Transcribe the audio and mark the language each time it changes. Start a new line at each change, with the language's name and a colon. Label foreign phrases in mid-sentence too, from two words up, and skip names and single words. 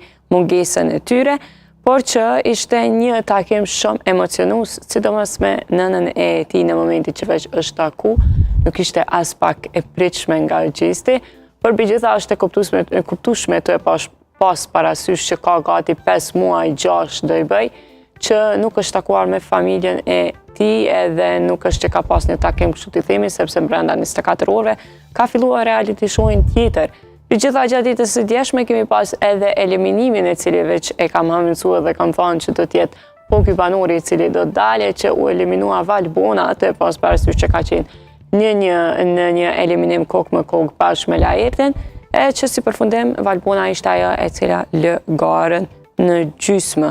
Albanian: mungesën e tyre, por që ishte një takim shumë emocionus, sidomos me nënën e tij në momentin që veç është taku, nuk ishte as pak e pritshme nga Gjesti, por megjithatë është e kuptueshme të e pas parasysh që ka gati 5 muaj 6 do i bëj, që nuk është takuar me familjen e tij edhe nuk është që ka pas një takim kështu t'i themi, sepse brenda 24 orëve ka filluar
English: reality show-in
Albanian: tjetër, Për gjitha gjatë ditës së djeshme kemi pas edhe eliminimin e cili veç e kam hamëncuar dhe kam thënë që do t'jetë po ky banori i cili do dalje që u eliminua Valbona, atë pas parasysh që ka qenë në një eliminim kokë më kokë bashkë me Laertin, e që si përfundim Valbona ishte ajo e cila lë garën në gjysmë.